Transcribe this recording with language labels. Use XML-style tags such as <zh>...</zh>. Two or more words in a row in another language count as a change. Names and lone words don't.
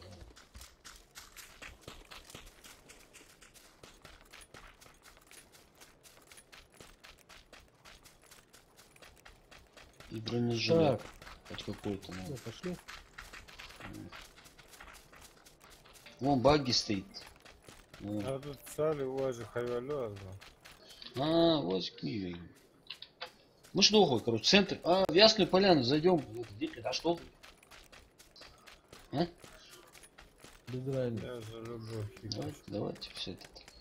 <ru>И бронежилет. Так, Хоть какой-то. все, пошли. Вон багги стоит. Вот. А тут сали уважи хайвалю. А, возьми ее. Мы что уходим, короче, центр. А, в Ясную Поляну зайдем. А что? А? Без разницы. Я за люблю фигачить. Давайте все это.</ru>